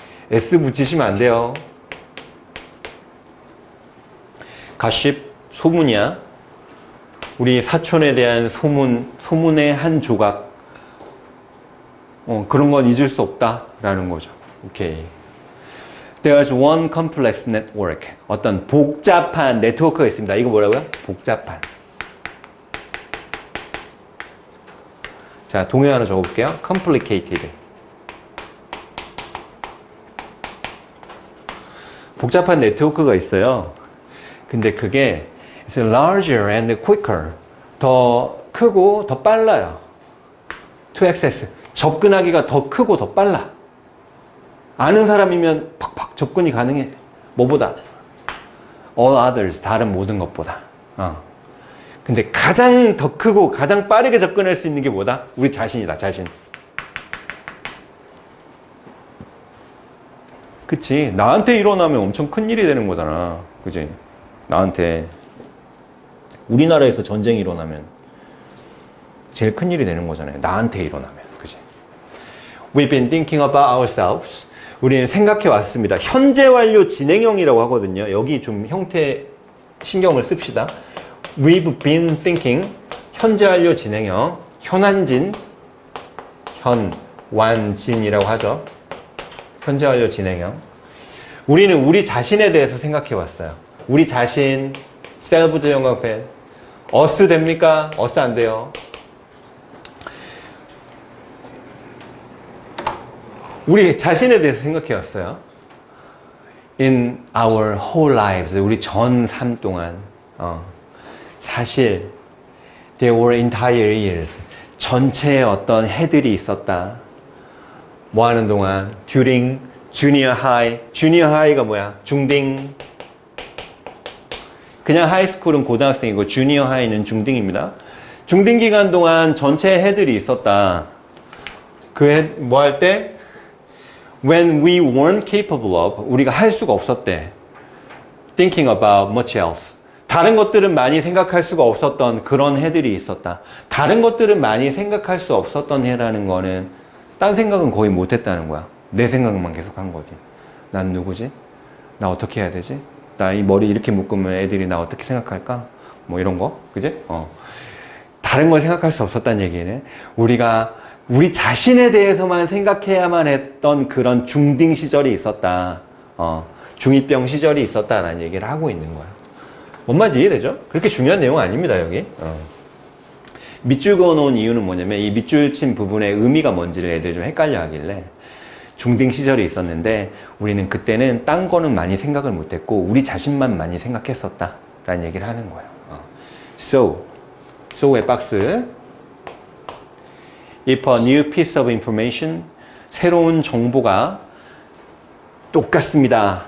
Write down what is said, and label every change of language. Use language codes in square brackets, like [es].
[ko] S 붙이시면 안 돼요. gossip, 소문이야. 우리 사촌에 대한 소문의 한 조각. 그런 건 잊을 수 없다라는 거죠. 오케이. [en] There's one complex network. [ko] 어떤 복잡한 네트워크가 있습니다. 이거 뭐라고요? 복잡한. 자, 동요 하나 적어볼게요. [en] complicated. [ko] 복잡한 네트워크가 있어요. 근데 그게 [en] it's larger and quicker. [ko] 더 크고 더 빨라요. [en] to access. [ko] 접근하기가 더 크고 더 빨라. 아는 사람이면 팍팍 접근이 가능해. 뭐보다? [en] all others. [ko] 다른 모든 것보다. 근데 가장 더 크고 가장 빠르게 접근할 수 있는 게 뭐다? 우리 자신이다. 자신. 그치. 나한테 일어나면 엄청 큰일이 되는 거잖아. 그치? 나한테. 우리나라에서 전쟁이 일어나면 제일 큰일이 되는 거잖아요. 나한테 일어나면. 그치? [en] We've been thinking about ourselves. [ko] 우리는 생각해 왔습니다. 현재 완료 진행형이라고 하거든요. 여기 좀 형태 신경을 씁시다. [en] We've been thinking. [ko] 현재 완료 진행형. 현완진. 현완진이라고 하죠. 현재 완료 진행형. 우리는 우리 자신에 대해서 생각해 왔어요. 우리 자신, 셀브즈 영광펜. 어스 됩니까? 어스 안 돼요. 우리 자신에 대해서 생각해 왔어요. [en] In our whole lives. [ko] 우리 전 삶 동안. 사실, [en] there were entire years. [ko] 전체에 어떤 해들이 있었다. 뭐 하는 동안? [en] during junior high. [ko] junior high가 뭐야? 중딩. 그냥 하이스쿨은 고등학생이고 주니어 하이는 중딩입니다. 중딩 기간 동안 전체 해들이 있었다. 그 해 뭐 할 때? [en] When we weren't capable of. [ko] 우리가 할 수가 없었대. [en] Thinking about much else. [ko] 다른 것들은 많이 생각할 수가 없었던 그런 해들이 있었다. 다른 것들은 많이 생각할 수 없었던 해라는 거는 딴 생각은 거의 못했다는 거야. 내 생각만 계속 한 거지. 난 누구지? 나 어떻게 해야 되지? 나 이 머리 이렇게 묶으면 애들이 나 어떻게 생각할까? 뭐 이런 거. 그지? 다른 걸 생각할 수 없었다는 얘기네. 우리가 우리 자신에 대해서만 생각해야만 했던 그런 중딩 시절이 있었다. 중2병 시절이 있었다라는 얘기를 하고 있는 거야. 뭔 말인지 이해되죠? 그렇게 중요한 내용은 아닙니다, 여기. 밑줄 그어놓은 이유는 뭐냐면 이 밑줄 친 부분의 의미가 뭔지를 애들이 좀 헷갈려 하길래 중딩 시절이 있었는데 우리는 그때는 딴 거는 많이 생각을 못했고 우리 자신만 많이 생각했었다 라는 얘기를 하는 거예요. so의 박스. [en] If a new piece of information, [ko] 새로운 정보가 똑같습니다.